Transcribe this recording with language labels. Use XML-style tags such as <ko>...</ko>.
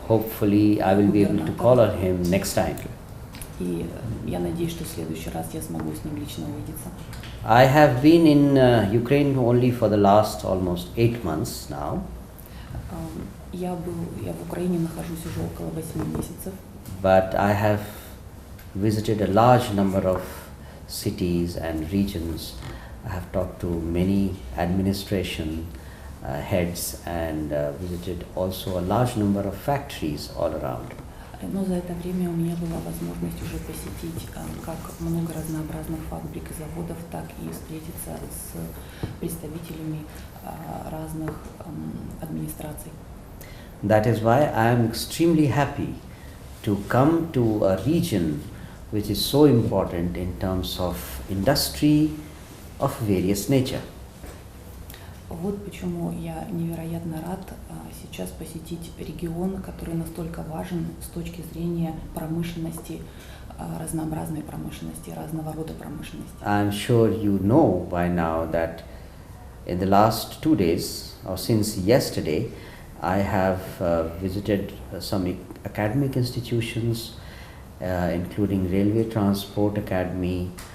<en>Hopefully, I will be able to call on him next time.</en> <ru>И я надеюсь, что в следующий раз я смогу с ним лично увидеться.</ru> <en>I have been in Ukraine only for the last almost 8 months now.</en> <ru>Я в Украине нахожусь уже около 8 месяцев.</ru> <en>But I have visited a large number of cities and regions. I have talked to many administration heads and visited also a large number of factories all around.</en> <ru>Но за это время у меня была возможность уже посетить как много разнообразных фабрик и заводов, так и встретиться с представителями разных администраций.</ru> <en>That is why I am extremely happy to come to a region which is so important in terms of industry of various nature.</en> <ru>Вот почему я невероятно рад сейчас посетить регион, который настолько важен с точки зрения промышленности, разнообразной промышленности, разного рода промышленности.</ru> <en>I am sure you know by now that in the last 2 days or since yesterday I have visited some academic institutions including Railway Transport Academy.</en>